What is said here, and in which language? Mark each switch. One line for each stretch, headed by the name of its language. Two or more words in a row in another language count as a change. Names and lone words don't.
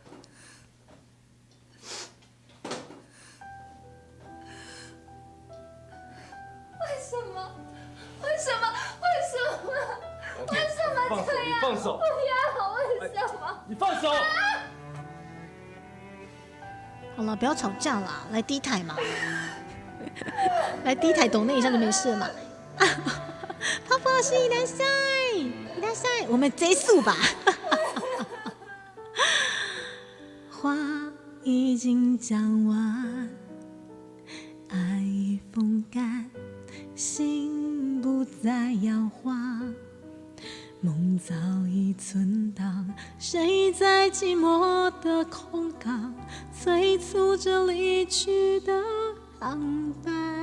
Chinese: 为什么这样？放手！不要！为什么？你放手！好了，不要吵架啦，来低台嘛，来低台抖那一下就没事了嘛。泡泡老师
Japanese: いらっしゃい，いらっしゃい，
Chinese: 我们结束吧。话已经讲完，爱已风干，心不再摇晃，梦早已存档，谁在寂寞的空港催促着离去的航班？